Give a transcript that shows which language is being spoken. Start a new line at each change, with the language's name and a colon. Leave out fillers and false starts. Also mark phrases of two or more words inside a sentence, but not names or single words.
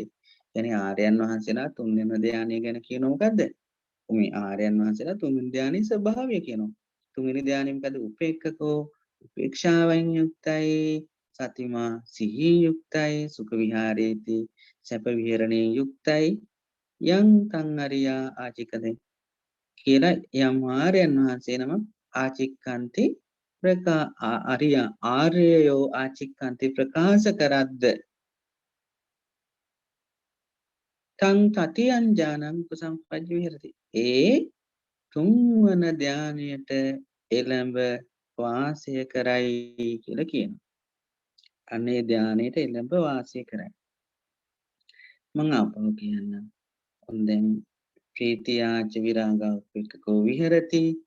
Sinhala: කියන්නේ ආර්යයන් වහන්සේලා තුන්වෙනි ධානය ගැන කියනවා මොකද්ද මේ ආර්යයන් වහන්සේලා තුන්වෙනි ධානයේ ස්වභාවය කියනවා තුන්වෙනි ධානය මොකද උපේක්ඛකෝ උපේක්ෂාවෙන් යුක්තයි සතිමා සිහින් යුක්තයි
Pali: සුඛ විහාරේති
Sinhala: සැප විහරණේ යුක්තයි
Pali: යන්තං අරියා ආචික්කන්ති
Sinhala: කියලා යම් ආර්යයන් වහන්සේ නම ආචික්කන්ති ආර්යයෝ ආචික්කන්ති ප්‍රකාශ කරද්ද
Pali: තං තතියං ඥානං උපසම්පජ්ජ විහෙරති
Sinhala: ඒ තුන්වන ධානයට එළඹ වාසය කරයි කියලා කියනවා අනේ ධානයට එළඹ වාසය කරයි මම අපව කියන්නම් දැන්
Pali: ප්‍රීතියාච විරාගා උපේක්ඛකෝ විහෙරති